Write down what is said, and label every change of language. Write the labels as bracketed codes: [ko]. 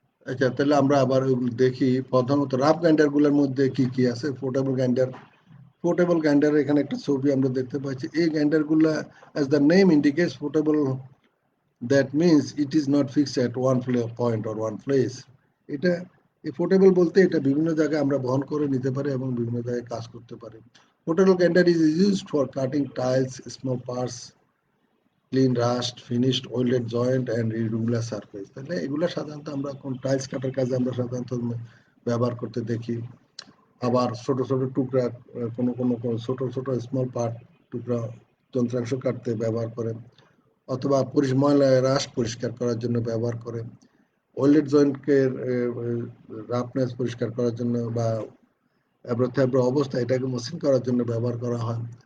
[bn] আচ্ছা, তাহলে আমরা আবার দেখি প্রথমত রাফ গ্রাইন্ডার গুলোর মধ্যে কি কি আছে। পোর্টেবল গ্রাইন্ডার, পোর্টেবল গ্রাইন্ডার এখানে একটা ছবি আমরা দেখতে পাচ্ছি। এই গ্রাইন্ডার গুলা, [en] as the name indicates, portable, that means it is not fixed at one point or one place. [bn] এটা এই পোর্টেবল বলতে এটা বিভিন্ন জায়গায় আমরা বহন করে নিতে পারি এবং বিভিন্ন জায়গায় কাজ করতে পারি। [en] Portable grinder is used for cutting tiles, small parts, clean rust, finished welded joint and irregular surface. [bn] তাহলে এগুলো সাধারণত আমরা কোন টাইলস কাটার কাজে আমরা সাধারণত ব্যবহার করতে দেখি। আবার ছোট ছোট টুকরা, কোনো কোনো ছোট ছোট স্মল পার্ট টুকরা যন্ত্রাংশ কাটতে ব্যবহার করে, অথবা ময়লা রাস্ট পরিষ্কার করার জন্য ব্যবহার করে, ওয়েল্ডেড জয়েন্টকে রাফনেস পরিষ্কার করার জন্য বা এবড়ো অবস্থা এটাকে মসৃণ করার জন্য ব্যবহার করা হয়।